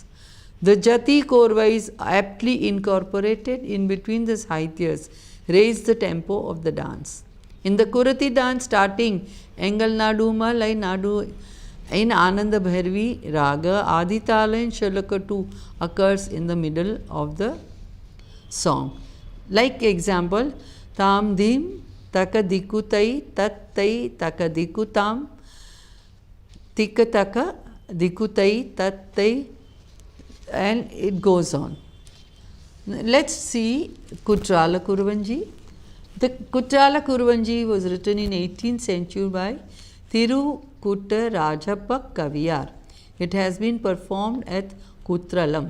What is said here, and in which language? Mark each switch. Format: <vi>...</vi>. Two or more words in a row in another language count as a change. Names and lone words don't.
<en>The Jati Korva is aptly incorporated in between the sahityas, raise the tempo of the dance. In the Kurati dance starting Engal Nadu Malai Nadu in Ananda Bhairavi raga, Aditala and Sholakatu occurs in the middle of the song. Like example, Tam Dim Taka Dikutai Tat Tai Taka Dikutam Tika Taka Dikutai Tat Tai, and it goes on. Let's see Kutrala Kuruvanji. The Kutrala Kuruvanji was written in 18th century by Thirukutta Rajappa Kaviyar. It has been performed at Kutralam.</en>